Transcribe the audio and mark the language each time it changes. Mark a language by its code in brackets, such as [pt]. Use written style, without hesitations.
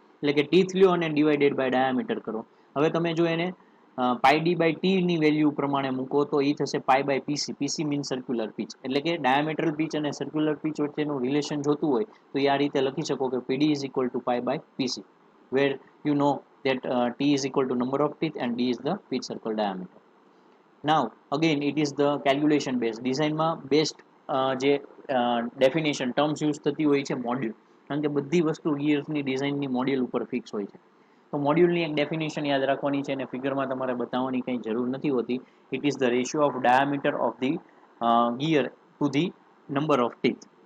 [gu] એટલે કે ટીથ લ્યો અને ડિવાઇડેડ બાય ડાયામીટર કરો. હવે તમે જો એને પાઈ ડી બાય ટી ની વેલ્યુ પ્રમાણે મૂકો તો એ થશે pi by PC. PC mean circular pitch. એટલે કે ડાયામેટ્રલ પીચ અને સર્ક્યુલર પીચ વચ્ચેનું રિલેશન જોતું હોય તો એ આ રીતે લખી શકો કે પીડી is equal two pi by PC, [en] Where you know that t is equal to number of teeth and d is the pitch circle diameter. Now again it is the calculation based. [gu] ડિઝાઇનમાં best જે definition terms use થતી હોય છે module, કારણ કે બધી વસ્તુ ગિયર્સની ડિઝાઇનની મોડ્યુલ ઉપર ફિક્સ હોય છે. તો મોડ્યુલની એક ડેફિનેશન યાદ રાખવાની છે અને ફિગરમાં તમારે બતાવવાની કંઈ જરૂર નથી હોતી. [en] It is the ratio of diameter of the gear to the number of teeth.